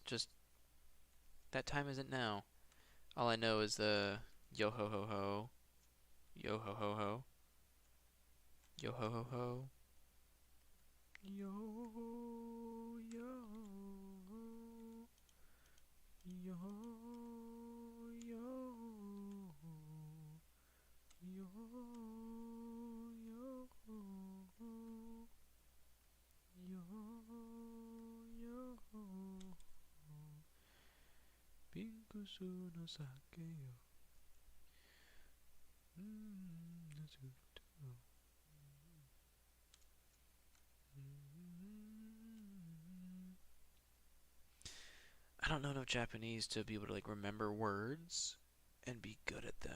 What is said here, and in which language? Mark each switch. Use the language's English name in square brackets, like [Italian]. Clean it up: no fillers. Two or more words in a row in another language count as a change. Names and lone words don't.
[English] Just, that time isn't now. All I know is the yo ho ho ho, yo ho ho ho, yo ho ho ho, yo yo yo yo yo yo yo yo. [Japanese] Pinkusu no sake yo. [English] I don't know enough Japanese to be able to like remember words and be good at them.